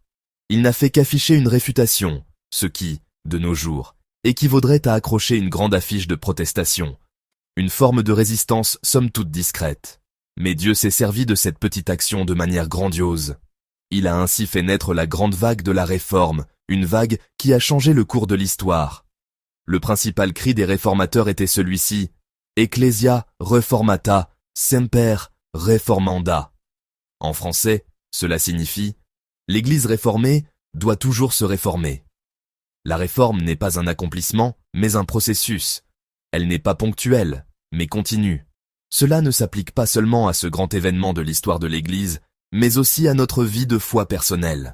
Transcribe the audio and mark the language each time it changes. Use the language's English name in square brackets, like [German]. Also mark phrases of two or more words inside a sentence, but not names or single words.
[French] Il n'a fait qu'afficher une réfutation, ce qui, de nos jours, équivaudrait à accrocher une grande affiche de protestation, une forme de résistance somme toute discrète. Mais Dieu s'est servi de cette petite action de manière grandiose. Il a ainsi fait naître la grande vague de la Réforme, une vague qui a changé le cours de l'histoire. Le principal cri des réformateurs était celui-ci, « [Latin] Ecclesia reformata, semper reformanda ». [French] En français, cela signifie « L'Église réformée doit toujours se réformer ». La réforme n'est pas un accomplissement, mais un processus. Elle n'est pas ponctuelle, mais continue. Cela ne s'applique pas seulement à ce grand événement de l'histoire de l'Église, mais aussi à notre vie de foi personnelle.